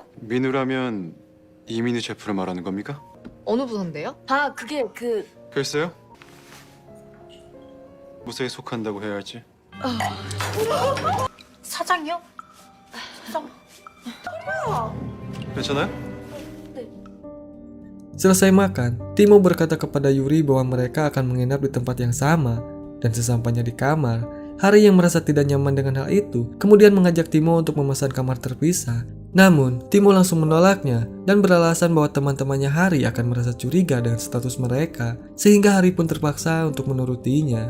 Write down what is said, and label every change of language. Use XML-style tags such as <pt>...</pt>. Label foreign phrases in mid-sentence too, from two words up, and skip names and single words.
<ko>민우라면 이민우 셰프를 말하는 겁니까? 어느 부서인데요? 아, 그게 글쎄요. 무사에 속한다고 해야 할지. 사장이요? 사장. 괜찮아요?</ko> <id>Selesai makan, Timo berkata kepada Yuri bahwa mereka akan menginap di tempat yang sama. Dan sesampainya di kamar, Hari yang merasa tidak nyaman dengan hal itu kemudian mengajak Timo untuk memesan kamar terpisah. Namun, Timo langsung menolaknya dan beralasan bahwa teman-temannya Hari akan merasa curiga dengan status mereka, sehingga Hari pun terpaksa untuk menurutinya.</id>